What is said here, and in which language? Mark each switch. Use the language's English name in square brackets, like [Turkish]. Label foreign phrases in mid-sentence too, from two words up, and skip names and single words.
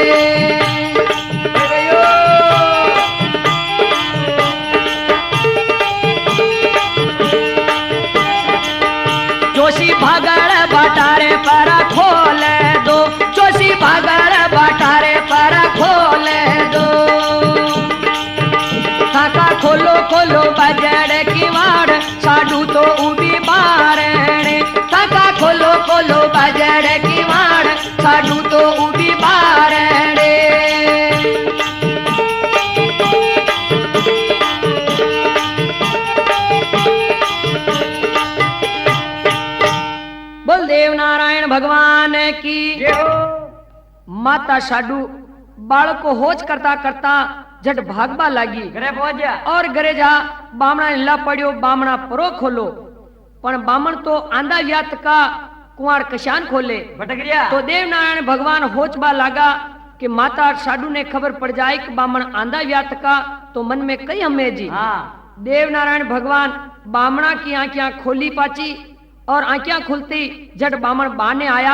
[Rajasthani] जोशी भागड़ बाटारे पर खोले दो जोशी भागड़ बाटारे पर खोले दो थाका खोलो खोलो बजड़ की वाड़ साडू तो उबी बारणे थाका खोलो खोलो बजड़ की वाड़ साडू तो उबी बारणे बलदेव नारायण भगवान की माता साडू बालक को होच करता करता झट भागबा लागी घरे पहुंच जा और घरे जा बामणा हिला पड़ियो बामणा परो खोलो पण बामण तो आंधा व्यात का कुंवार कशान खोले भटक गया तो देव नारायण भगवान होचबा लागा कि माता साडू ने खबर पड़ जाए कि बामण आंधा व्यात का तो मन में कई हमें जी हाँ देव नारायण भगवान बामणा की आंखियां खोली पाची और आंखियां खुलती जट बामण बाने आया